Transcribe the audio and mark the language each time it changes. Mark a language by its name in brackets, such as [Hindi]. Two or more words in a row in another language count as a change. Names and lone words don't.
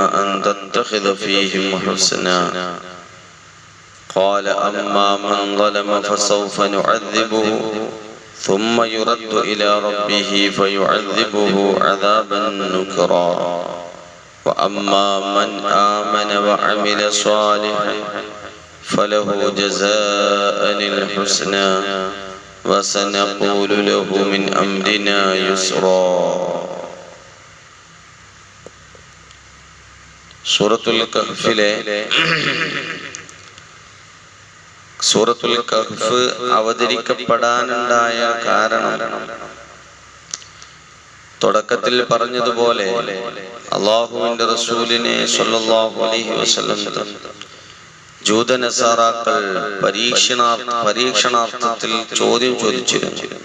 [Arabic] أن تتخذ فيهم حسنا قال أما من ظلم فسوف نعذبه ثم يرد إلى ربه فيعذبه عذابا نكرا وأما من آمن وعمل صالحا فله جزاء الحسنى وسنقول له من أمرنا يسرا. [Malayalam] സൂറത്തുൽ കഹ്ഫ് അവതരിക്കപ്പെടാനുണ്ടായ കാരണം തുടക്കത്തിൽ പറഞ്ഞതുപോലെ അല്ലാഹുവിന്റെ റസൂലിനെ [Arabic] صلى الله عليه وسلم [Malayalam] ജൂതനസാറാക്കൾ പരീക്ഷണാർത്ഥത്തിൽ ചോദ്യം ചോദിച്ചിരുന്നു.